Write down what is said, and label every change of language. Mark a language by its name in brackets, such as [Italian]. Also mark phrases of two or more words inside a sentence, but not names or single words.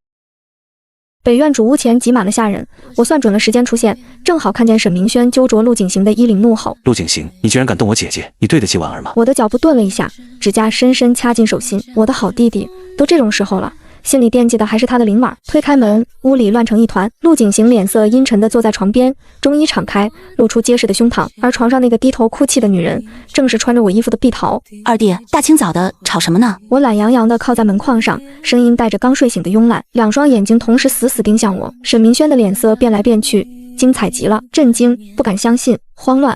[Chinese] 北院主屋前擠滿了下人，我算準了時間出現，正好看見沈明軒揪着陸景行的衣領怒吼： 陸景行，你居然敢動我姐姐，你對得起婉兒嗎？我的腳步頓了一下，指甲深深掐進手心。我的好弟弟，都這種時候了，心裡惦記的還是他的林婉。推開門，屋裡亂成一團。陸景行臉色陰沉地坐在床邊，中衣敞開，露出結實的胸膛，而床上那個低頭哭泣的女人，正是穿着我衣服的碧桃。二弟，大清早的吵什麼呢？我懶洋洋地靠在門框上，聲音帶着剛睡醒的慵懶，兩雙眼睛同時死死盯向我。沈明軒的臉色變來變去，精彩極了，震驚、不敢相信、慌亂。